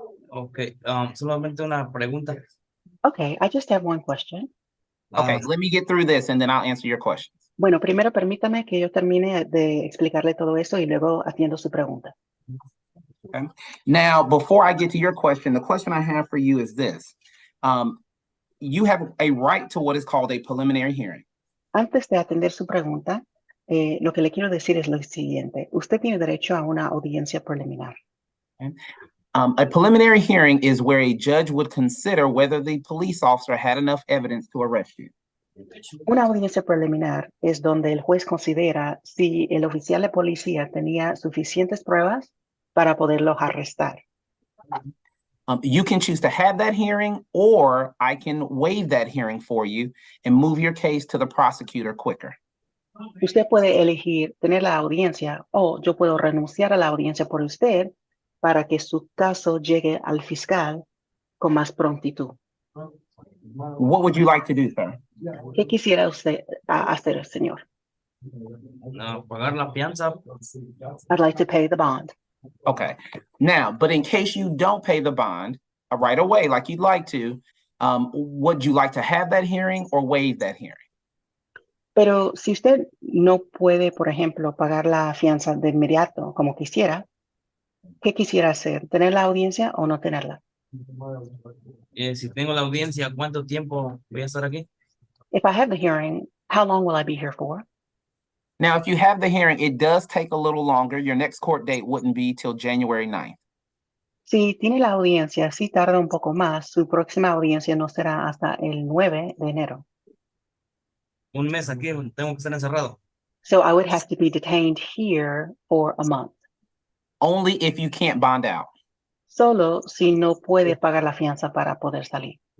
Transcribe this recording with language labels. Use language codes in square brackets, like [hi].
[es] Ok, solamente una pregunta. [en] Okay, I just have one question. Okay, let me get through this and then I'll answer your questions. [es] Bueno, primero permítame que yo termine de explicarle todo eso y luego atiendo su pregunta. [en] Okay. Now, before I get to your question, the question I have for you is this. You have a right to what is called a preliminary hearing. [es] Antes de atender su pregunta, lo que le quiero decir es lo siguiente. Usted tiene derecho a una audiencia preliminar. [en] Okay. A preliminary hearing is where a judge would consider whether the police officer had enough evidence to arrest you. [es] Una audiencia preliminar es donde el juez considera si el oficial de policía tenía suficientes pruebas para poderlos arrestar. [en] You can choose to have that hearing, or I can waive that hearing for you and move your case to the prosecutor quicker. [es] Usted puede elegir tener la audiencia o yo puedo renunciar a la audiencia por usted para que su caso llegue al fiscal con más prontitud. [en] What would you like to do, sir? [es] ¿Qué quisiera usted hacer, señor? No, pagar la fianza. [en] I'd like to pay the bond. Okay. Now, but in case you don't pay the bond right away, like you'd like to, would you like to have that hearing or waive that hearing? [es] Pero si usted no puede, por ejemplo, pagar la fianza de inmediato como quisiera, ¿qué quisiera hacer? ¿Tener la audiencia o no tenerla? Si tengo la audiencia, ¿cuánto tiempo voy a estar aquí? [en] If I have the hearing, how long will I be here for? Now, if you have the hearing, it does take a little longer. Your next court date wouldn't be till January 9th. [es] Si tiene la audiencia, sí tarda un poco más. Su próxima audiencia no será hasta el 9 de enero. Un mes aquí, tengo que estar encerrado. [en] So I would have to be detained here for a month. Only if you can't bond out. [es] Solo si no puede pagar la fianza para poder salir.